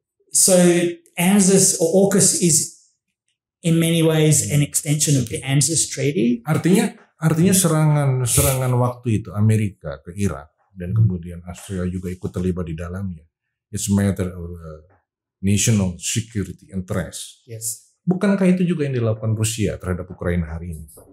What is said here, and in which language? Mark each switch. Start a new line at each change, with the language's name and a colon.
English: So ANZUS or AUKUS is in many ways an extension of the ANZUS Treaty.
Indonesian: Artinya serangan waktu itu Amerika ke Irak dan kemudian Australia juga ikut terlibat di dalamnya.
English: It's a matter of national security interest. Yes.
Indonesian: Bukankah itu juga yang dilakukan Rusia terhadap Ukraina hari ini?